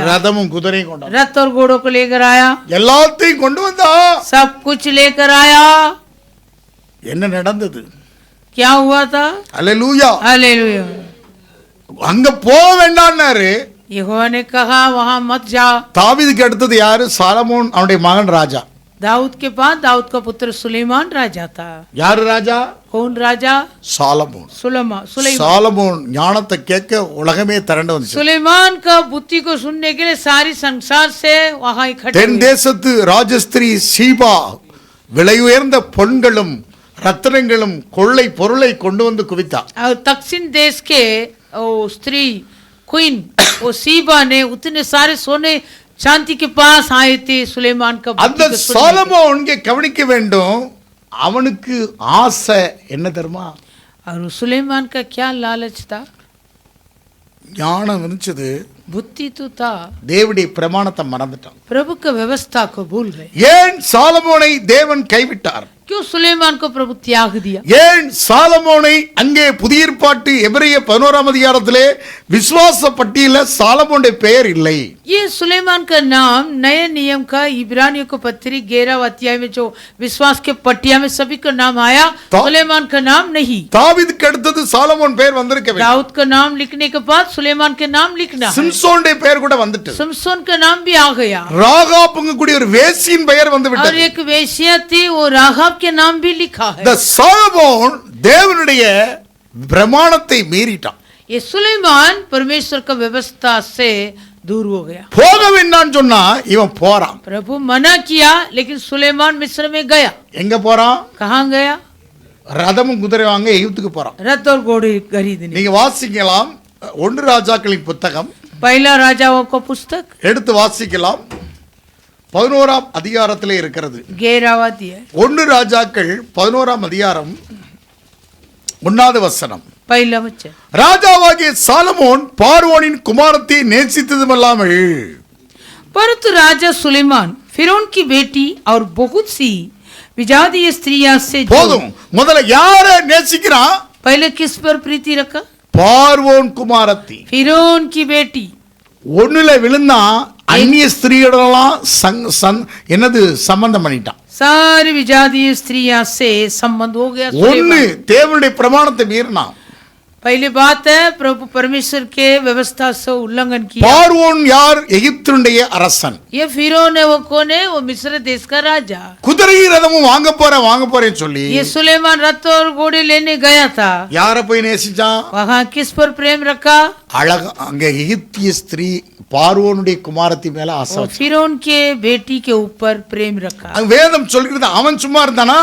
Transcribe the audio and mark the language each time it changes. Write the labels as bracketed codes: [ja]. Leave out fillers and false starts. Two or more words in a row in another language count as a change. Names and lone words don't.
[ta] ரதமும் குதிரையும் கொண்டு வந்தான். [hi] रथ और घोड़ों को लेकर आया. [ta] எல்லாத்தையும் கொண்டு வந்தான். [hi] सब कुछ लेकर आया. [ta] என்ன நடந்தது? [hi] क्या हुआ था? [ta] அல்லேலூயா. [hi] हालेलुया. [ta] அங்க போக வேண்டாம்னாரு. [hi] यहोवा ने कहा वहां मत जाओ. [ta] தாவீதுக்கு அடுத்தது யாரு? சாலமோன், அவனுடைய மகன் ராஜா. [hi] दाऊद के बाद दाऊद का पुत्र सुलेमान राजा था. [ta] யாரு ராஜா? [hi] कौन राजा? [ta] சாலமோன். [hi] सुलेमान. [ta] சாலமோன் ஞானத்தை கேட்க உலகமே திரண்டு வந்துச்சு. [hi] सुलेमान का बुद्धि को सुनने के लिए सारी संसार से वहां इकट्ठे [ta] தென் [hi] हुए. [ta] தேசத்து ராஜஸ்திரி சீபா விலை உயர்ந்த பொன்களும் ரத்தினங்களும் கொள்ளை பொருளை கொண்டு வந்து குவித்தா. [hi] और दक्षिण देश के वो स्त्री क्वीन वो सीबा ने उतने सारे सोने चांदी के पास आए थे सुलेमान का बुद्धि [ta] அந்த [hi] को सुनने के लिए. [ta] சாலமோன் இங்கே கவனிக்க வேண்டும். அவனுக்கு ஆசை என்ன தெரியுமா? [hi] और सुलेमान का क्या लालच था? [ta] ஞானம் இருந்துச்சு. [hi] बुद्धि तो था, [ta] தேவனுடைய பிரமாணத்தை மறந்துட்டான். [hi] प्रभु का व्यवस्था को भूल गए. [ta] ஏன் சாலமோனை தேவன் கைவிட்டார்? [hi] क्यों सुलेमान को प्रभु त्याग दिया? [ta] ஏன் சாலமோனை அங்கே புதிய ஏற்பாட்டு எபிரேய 11ஆம் அதிகாரத்திலே விசுவாச பட்டியல சாலமோனுடைய பெயர் இல்லை. [hi] ये सुलेमान का नाम नए नियम का इब्रानियों को पत्री 11 अध्याय में जो विश्वास के पट्टिया में सभी का नाम आया, सुलेमान का नाम नहीं. [ta] தாவீதுக்கு அடுத்தது சாலமோன் பெயர் வந்திருக்க வேண்டும். [hi] दाऊद का नाम लिखने के बाद सुलेमान के नाम लिखना है. [ta] சிம்சோனுடைய பெயர் கூட வந்துட்டு. [hi] सिमसोन का नाम भी आ गया. [ta] ராகாப்புங்க கூடிய ஒரு வேசியின் பெயர் வந்து [hi] और [ta] விட்டது. [hi] एक वेश्या थी, वो राघव के नाम भी लिखा है. [ta] இந்த சாலமோன் தேவனுடைய பிரமாணத்தை மீறிட்டான். [hi] ये सुलेमान परमेश्वर का व्यवस्था से दूर हो गया. [ta] போக வேண்டாம்னு சொன்னா இவன் போறான். [hi] प्रभु मना किया, लेकिन सुलेमान मिस्र में गया. [ta] எங்க போறான்? [hi] कहाँ गया? [ta] ரதமும் குதிரை வாங்க எகிப்துக்கு போறான். [hi] रथ और घोड़े खरीदने. [ta] நீங்க வாசிக்கலாம் 1 ராஜாக்களின் புத்தகம், [hi] पहला राजाओं का पुस्तक [ta] எடுத்து வாசிக்கலாம். 11ஆம் அதிகாரத்திலே இருக்கிறது. [hi] 11वां अध्याय. [ta] 1 ராஜாக்கள் 11ஆம் அதிகாரம் 1வது வசனம். [hi] पहला वचन. [ta] ராஜாவாகிய சாலமோன் பார்வோனின் குமாரத்தை நேசித்ததுமல்லாமல் [hi] परंतु राजा सुलेमान फिरौन की बेटी और बहुत सी विजातीय स्त्रियां से [ta] போதும். முதல்ல யார நேசிக்கிறான்? [hi] पहले किस पर प्रीति रखा? [ta] பார்வோன் குமாரத்தி. [hi] फिरौन की बेटी. [ta] ஒண்ணுல விழுந்தா அந்நிய ஸ்திரீகளெல்லாம் என்னது சம்பந்தம் பண்ணிட்டான். [hi] सारी विजातीय स्त्रियां से संबंध हो गया. [ta] ஒண்ணு தேவனுடைய பிரமாணத்தை மீறினான். [hi] पहली बात है प्रभु परमेश्वर के व्यवस्था से उल्लंघन किया. [ta] பார்வோன் யார்? எகிப்தினுடைய அரசன். [hi] ये फिरौन है, वो कौन है? वो मिस्र देश का राजा. [ta] குதிரை ரதமும் வாங்க போறேன்னு சொல்லி [hi] ये सुलेमान रथ और घोड़े लेने गया था. [ta] யார போய் நேசிச்சான்? [hi] वहाँ किस पर प्रेम रखा? [ta] அழக அங்க எகிப்திய ஸ்திரீ பார்வோனுடைய குமாரத்தி மேல ஆசை [hi] और [ta] வச்சான். [hi] फिरौन के बेटी के ऊपर प्रेम रखा. [ta] அங்க வேதம் சொல்கிறது அவன் சும்மா இருந்தானா?